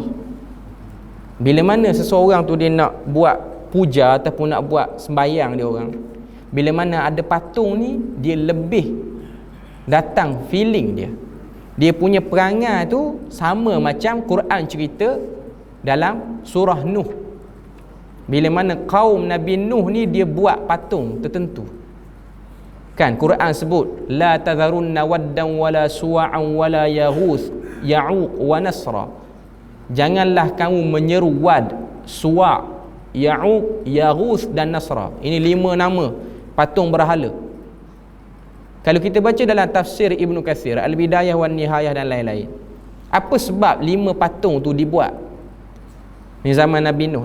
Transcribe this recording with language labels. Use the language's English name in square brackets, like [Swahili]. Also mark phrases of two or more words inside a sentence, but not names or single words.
[Malay] Bila mana seseorang tu dia nak buat puja ataupun nak buat sembahyang dia orang, bila mana ada patung ni, dia lebih datang feeling dia. Dia punya perangai tu sama macam Quran cerita dalam surah Nuh. Bila mana kaum Nabi Nuh ni dia buat patung tertentu. Kan Quran sebut la [Arabic] تذرن ودا ولا سواعا ولا يغوث ويعوق ونسرا. [Malay] Janganlah kamu menyeru Wad, Suwa', Ya'uq, Yaghuth dan Nasra. Ini 5 nama patung berhala. Kalau kita baca dalam tafsir Ibnu Katsir, Al-Bidayah wan Nihayah dan lain-lain, apa sebab 5 patung tu dibuat di zaman Nabi Nuh?